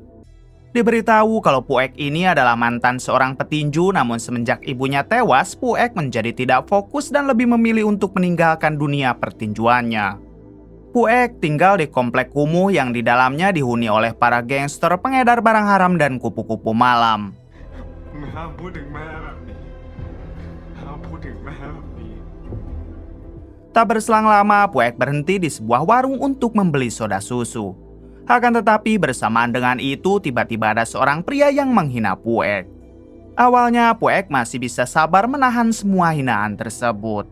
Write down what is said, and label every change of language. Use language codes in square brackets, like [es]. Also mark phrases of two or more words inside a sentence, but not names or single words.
[id] Diberitahu kalau Puek ini adalah mantan seorang petinju, namun semenjak ibunya tewas, Puek menjadi tidak fokus dan lebih memilih untuk meninggalkan dunia pertinjuannya. Puek tinggal di komplek kumuh yang di dalamnya dihuni oleh para gangster, pengedar barang haram, dan kupu-kupu malam. [th] ห้ามพูดถึงแม่แบบนี้ห้ามพูดถึงแม่แบบนี้ [id] Tak berselang lama, Puek berhenti di sebuah warung untuk membeli soda susu. Akan tetapi bersamaan dengan itu, tiba-tiba ada seorang pria yang menghina Puek. Awalnya, Puek masih bisa sabar menahan semua hinaan tersebut.